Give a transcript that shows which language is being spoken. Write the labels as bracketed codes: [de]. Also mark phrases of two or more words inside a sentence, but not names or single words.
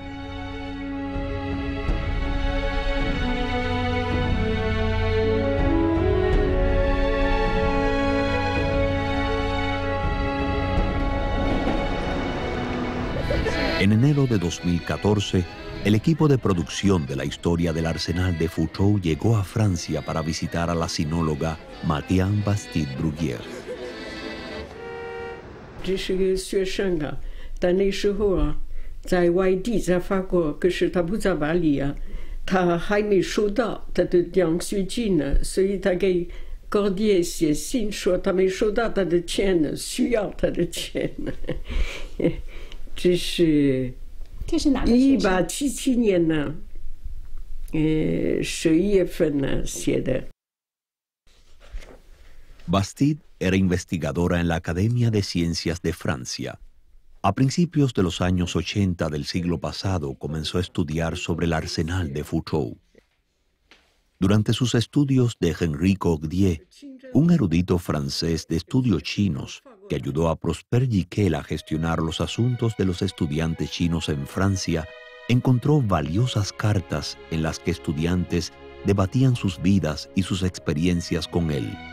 [es] En enero de 2014, el equipo de producción de la historia del arsenal de Fuzhou llegó a Francia para visitar a la sinóloga Mathiane Bastide-Bruguière. [zh] 这是个学生啊，但那时候啊， 在外地，在法国，可是他不在巴黎啊，他还没收到他的奖学金呢，所以他给Cordier写信说他没收到他的钱呢，需要他的钱呢。这是哪个 1877年呢？11月份呢写的。 [es] Bastide era investigadora en la Academia de Ciencias de Francia. A principios de los años 80 del siglo pasado comenzó a estudiar sobre el arsenal de Foucault. Durante sus estudios de Henri Cordier, un erudito francés de estudios chinos que ayudó a Prosper Giquel a gestionar los asuntos de los estudiantes chinos en Francia, encontró valiosas cartas en las que estudiantes debatían sus vidas y sus experiencias con él.